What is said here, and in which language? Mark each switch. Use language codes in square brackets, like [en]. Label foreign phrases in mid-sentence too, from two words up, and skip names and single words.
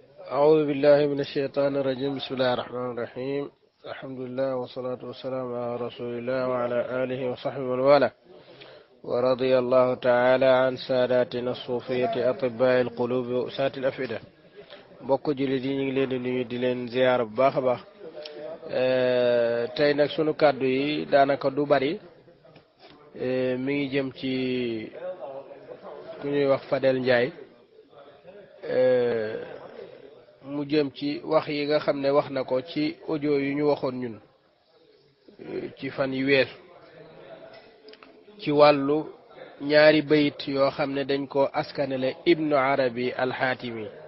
[ar] أعوذ بالله من الشيطان الرجيم. بسم الله الرحمن الرحيم. الحمد لله والصلاة والسلام على رسول الله وعلى آله وصحبه ومن والاه. ورضي الله تعالى عن ساداتنا الصوفية أطباء القلوب وأساة الأفئدة. [wo] bokk jullit yi ñu ngi leen di nuyu di leen ziyaar bu baax a baax. tey nag sunu kàddu yi daanaka du bari mi ngi jëm ci ku ñuy wax Fadel Ndiaye. mu jëm ci wax yi nga xam ne wax na ko ci audio yu ñu waxoon ñun ci fan yu weesu ci wàllu ñaari bayit yoo xam ne dañ ko askanele Ibnu Arabi al-Xaatimi.